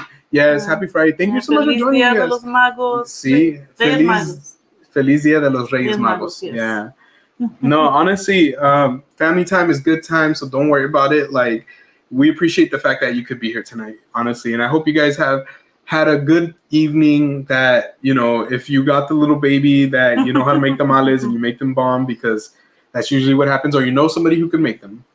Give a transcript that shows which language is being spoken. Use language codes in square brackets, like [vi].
[en] Yes, happy Friday. Thank you so much for joining us. [es] Feliz Día de los Magos. Sí, Feliz Día de los Reyes Magos. [en] Yes. Yeah. No, honestly, family time is good time, so don't worry about it. Like, we appreciate the fact that you could be here tonight, honestly. And I hope you guys have had a good evening, that, if you got the little baby, that you know how to make tamales and you make them bomb, because that's usually what happens, or somebody who can make them.